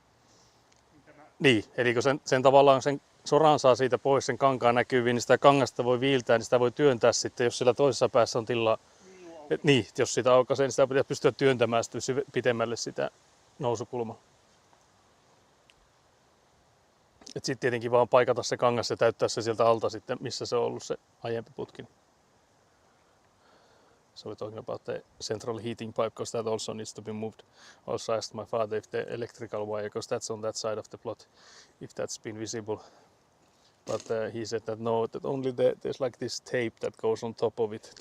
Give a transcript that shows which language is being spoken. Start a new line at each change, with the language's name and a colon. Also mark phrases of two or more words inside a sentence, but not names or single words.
Finnish: Niin, eli kun sen tavallaan sen soran saa siitä pois sen kankaan näkyviin, niin sitä kangasta voi viiltää, niin sitä voi työntää sitten, jos sillä toisessa päässä on tilaa. Niin, jos sitä aukaisee, niin sitä pitää pystyä työntämään pitemmälle sitä nousukulmaa. Sitten tietenkin vaan paikata se kangas ja täyttää se sieltä alta sitten, missä se on ollut se aiempi putki.
English: So we're talking about the central heating pipe because that also needs to be moved. Also asked my father if the electrical wire, because that's on that side of the plot, if that's been visible. But he said that no, that only there's like this tape that goes on top of it.